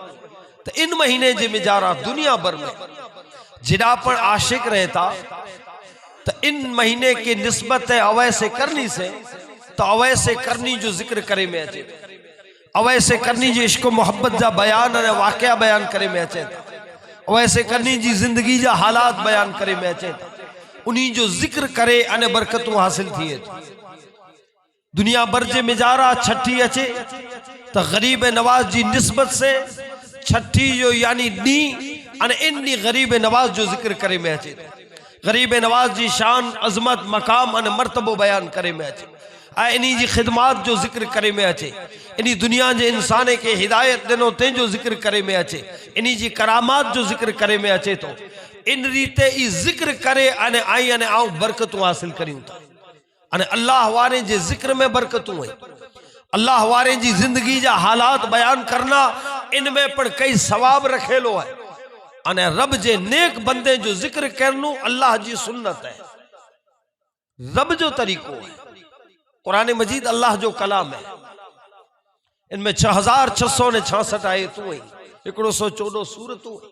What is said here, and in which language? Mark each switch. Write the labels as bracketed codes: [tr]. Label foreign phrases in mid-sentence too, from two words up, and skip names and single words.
[kfr] तो इन महीने जे मिजारा दुनिया भर में जिड़ा पण आशिक रहता तो इन महीने की निस्बत है अवैसे करनी से, तो अवैसे करनी जो जिक्र करे में अचे, अवैसे करनी जो इश्क मोहब्बत जा बयान अने वाक़या बयान करे में अचे, अवैसे करनी जी जिंदगी जा हालात बयान करे में अचे, उन्हीं जो जिक्र करे अने बरकतों हासिल थिए। दुनिया भर जे मिजारा छठी अचे तो गरीब नवाज जी निस्बत से छठी जो यानी डी अने इन डी गरीब नवाज जो जिक्र करे में अचे, गरीब नवाज जी शान अजमत मकाम अने मर्तबो बयान करे में अचे, इन्हीं जी खिदमात जो जिक्र करे में अचे, इन्हीं दुनिया जे इंसान के हिदायत दिनों ते जो जिक्र करे में अचे, इन्हीं जी करामात जो जिक्र करे में अचे, तो इन रीते ई जिक्र करे अने आई अने आऊं बरकतों हासिल करियूं था। अने अल्लाह वारे जे जिक्र में बरकतों है, अल्लाह वारे जी जिंदगी जा हालात बयान करना इनमें पण कई सवाब रखेलो है। अने रब जे नेक बंदे जो जिक्र करनू अल्लाह जी सुन्नत है, रब जो तरीको है। कुरान मजीद अल्लाह जो कलाम है, इनमें 6666 आयतूं हैं, 114 सूरतूं हैं।